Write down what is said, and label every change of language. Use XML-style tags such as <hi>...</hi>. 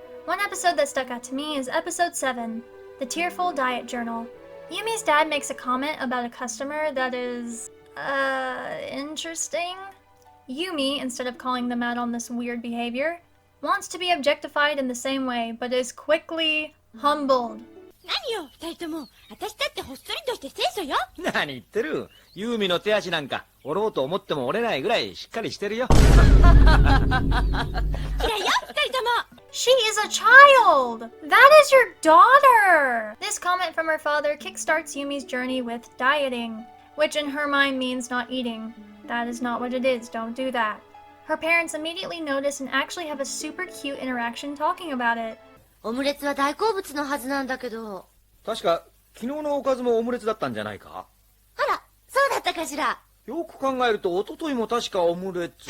<en>One episode that stuck out to me is episode 7, The Tearful Diet Journal. Yumi's dad makes a comment about a customer that is, interesting. Yumi, instead of calling them out on this weird behavior, wants to be objectified in the same way, but is quickly humbled.</en> <ja>何よ、二人とも。私だってほっそりとして清楚よ。何言ってる。ユーミの手足なんか折ろうと思っても折れないぐらいしっかりしてるよ。嫌よ、二人とも。</ja> <en>She is a child! That is your daughter! This comment from her father kickstarts Yumi's journey with dieting, which in her mind means not eating. That is not what it is, don't do that. Her parents immediately notice and actually have a super cute interaction talking about it.</en> <ja>オムレツは大好物のはずなんだけど。確か昨日のおかずもオムレツだったんじゃないか。あら、そうだったかしら。よく考えると一昨日も確かオムレツ。</ja>